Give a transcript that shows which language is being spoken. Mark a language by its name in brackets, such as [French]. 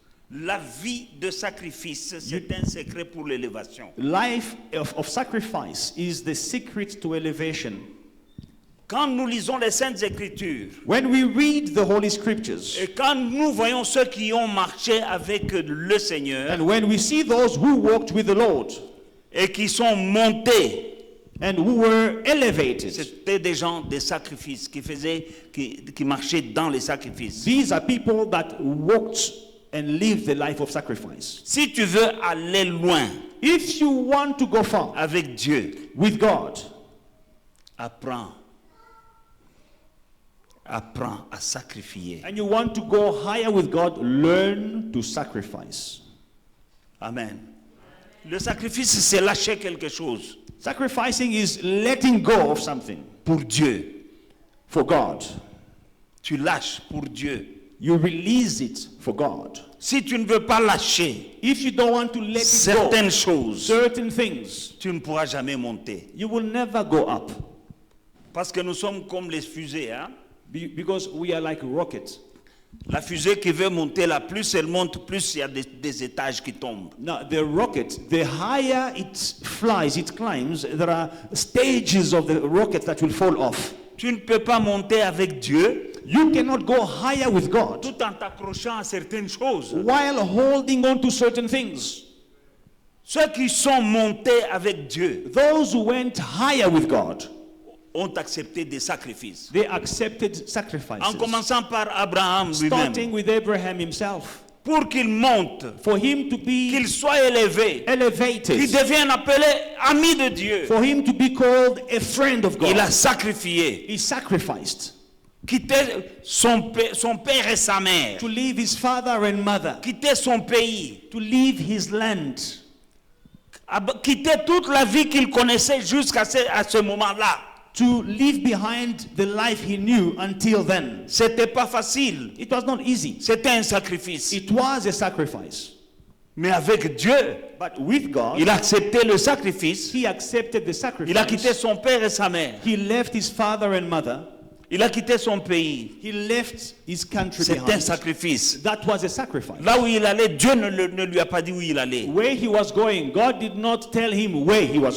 [French] La vie de sacrifice, c'est un secret pour l'élévation. [English] Life of sacrifice is the secret to elevation. [French] Quand nous lisons les Saintes Écritures, [English] When we read the Holy Scriptures, [French] et quand nous voyons ceux qui ont marché avec le Seigneur [English] and when we see those who walked with the Lord [French] et qui sont montés, [English] and who were elevated, [French] c'était des gens des sacrifices qui marchaient dans les sacrifices. [English] these are people that walked and lived the life of sacrifice. [French] Si tu veux aller loin [English] If you want to go far [French] avec Dieu, [English] with God, [French] apprends à sacrifier. [English] and you want to go higher with God, learn to sacrifice. Amen. [French] Le sacrifice, c'est lâcher quelque chose [English] Sacrificing is letting go of something [French] pour Dieu. [English] for God. [French] Tu lâches pour Dieu. [English] You release it for God. [French] Si tu ne veux pas lâcher [English] If you don't want to let it [French] certaines [English] go, [French] choses, [English] certain things, [French] tu ne pourras jamais monter. [English] you will never go up. [French] Parce que nous sommes comme les fusées. Hein? [English] Because we are like rockets. [French] La fusée qui veut monter là, plus elle monte, plus il y a des étages qui tombent. [English] Now, the rocket, the higher it flies, it climbs, there are stages of the rocket that will fall off. [French] Tu ne peux pas monter avec Dieu [English] You cannot go higher with God [French] tout en t'accrochant à certaines choses. [English] while holding on to certain things. [French] Ceux qui sont montés avec Dieu [English] Those who went higher with God, [French] ont accepté des sacrifices. [English] they accepted [French] En [English] sacrifices. [French] commençant par Abraham lui-même. [English] Starting with Abraham himself. [French] Pour qu'il monte, [English] For him to be [French] qu'il soit élevé, qu'il [English] elevated, [French] devienne appelé ami de Dieu. [English] for him to be called a friend of [French] Il a [English] God, [French] sacrifié, [English] he sacrificed [French] quitté son père et sa mère, [English] to leave his father and mother, [French] quitté son pays, [English] to leave his land, [French] quitté toute la vie qu'il connaissait jusqu'à ce moment-là. [English] to leave behind the life he knew until then. [French] C'était pas facile, [English] It was not easy. [French] c'était un sacrifice. [English] It was a sacrifice. [French] Mais avec Dieu, [English] But with God, [French] il a accepté le sacrifice. [English] he accepted the [French] Il a quitté [English] sacrifice. [French] son père et sa mère. [English] He left his father and mother. [French] Il a quitté son pays. [English] He left his country [French] C'est un [English] behind. [French] sacrifice. [English] That was a sacrifice. [French] Là où il allait, Dieu ne lui a pas dit où il allait. [English] Where he was going, God did not tell him where he was